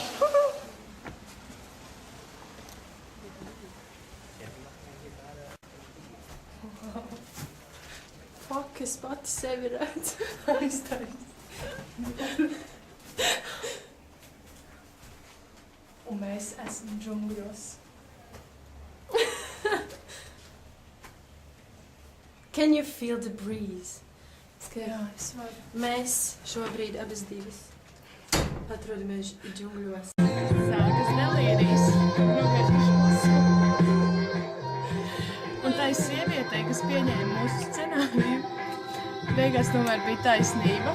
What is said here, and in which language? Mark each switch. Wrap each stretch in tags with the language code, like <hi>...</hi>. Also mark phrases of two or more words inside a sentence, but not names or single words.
<lv>Fuck, es pati sevi redzu. Aiztais. Un mēs esam džungļos.</lv> <en>Can you feel the breeze?</en> <lv>Jā, es varu. Mēs šobrīd abas divas atrodamies džungļos. Sākas delīrijas. Un tai sievietei, kas pieņēma mūsu scenāriju, beigās tomēr bija taisnība.</lv>